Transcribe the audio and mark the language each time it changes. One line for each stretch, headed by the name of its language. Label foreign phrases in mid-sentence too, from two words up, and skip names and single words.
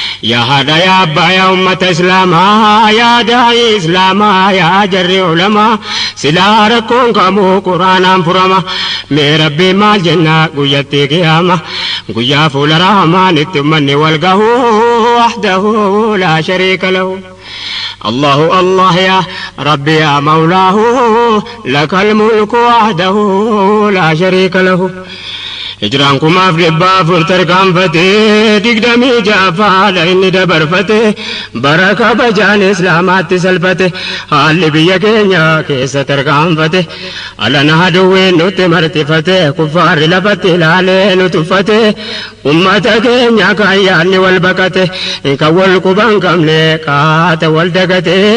Oromo: Yaa haadha yaa abbaa yaa ummata Islaamaa, yaa daa'ii Islaamaa, yaa jarri ulamaa, silaa rakkoon kamuu Qur'aanaan furama. Mee Rabbi maal jenna guyyatti qiyaama? Guyyaa fuula Rahmaan itti ummanni wal gahu,
Arabic: وحده لا شريك له. الله الله يا ربي يا مولاه لك الملك وحده لا شريك له.
Oromo: Hijraan kumaaf dhibba afur tarkaanfatee, digdamii ja'affaadha inni dabarfatee, bara kabajaan Islaamaatti salphate, haalli biyya keenya keessa tarkaanfate, alana aduwwiin nutti martifate, kuffaarri lafatti ilaalee nu tuffate, ummata keenya kan yaadni wal baqate, kan wal quban qabne kaata wal dagate,